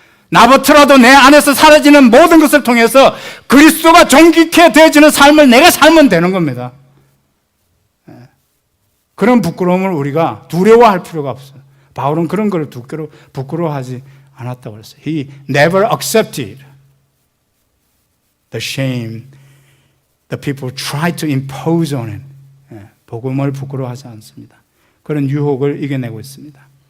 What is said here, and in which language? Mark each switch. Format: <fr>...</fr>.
<ko>나부터라도 내 안에서 사라지는 모든 것을 통해서 그리스도가 존귀케 되어지는 삶을 내가 살면 되는 겁니다. 그런 부끄러움을 우리가 두려워할 필요가 없어요. 바울은 그런 걸 부끄러워하지 않았다고 그랬어요.</ko> <en>He never accepted the shame the people tried to impose on him.</en> <ko>복음을 부끄러워하지 않습니다. 그런 유혹을 이겨내고 있습니다.</ko>